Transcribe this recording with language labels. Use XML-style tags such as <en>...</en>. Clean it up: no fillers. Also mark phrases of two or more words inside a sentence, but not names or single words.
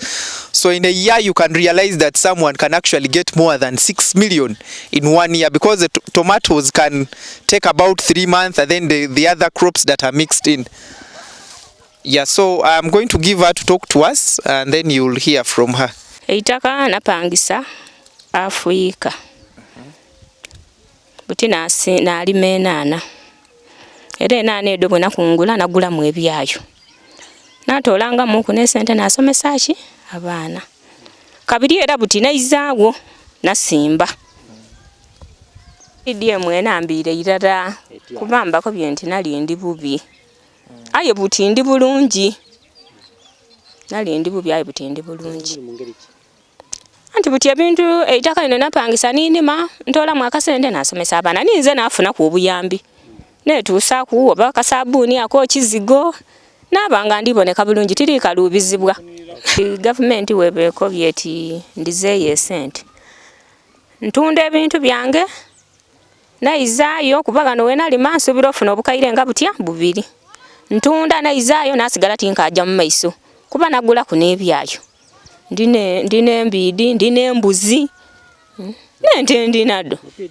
<en>So in a year, you can realize that someone can actually get more than 6 million in 1 year, because the tomatoes can take about 3 months, and then the other crops that are mixed in. Yeah, so I'm going to give her to talk to us, and then you'll hear from her.</en> <xog>Eitaka napangisa Afrika. Buti nalima enana. Era enana edo bwe nakungula nagulamu ebyayo. Natoolangamu ku ne ssente nasomesa ki abaana. Kabiri era buti naizaawo nasimba. PDM enambire irara kubambako byenti nali ndi bubi. Aye buti ndi bulungi. Nali ndi bubi aye buti ndi bulungi. Anti buti ebintu eitaka lino napangisa ninima ntoolamu akasente nasomesa abaana. Ninze nafuna ku obuyambi. Netuusa ku oba kasabuni ako kizigo nabanga ndiboneka bulungi tiri kalubizibwa gavumenti webekobye eti ndizeeyo esente ntunda ebintu byange naizaayo kuba gano wenalima nsubira ofuna obukaire nga butya bubiri ntunda naizaayo nasigala tinkaja mu maiso kuba nagula ku n'ebyayo ndine embidi ndine embuzi nente ndinado</xog>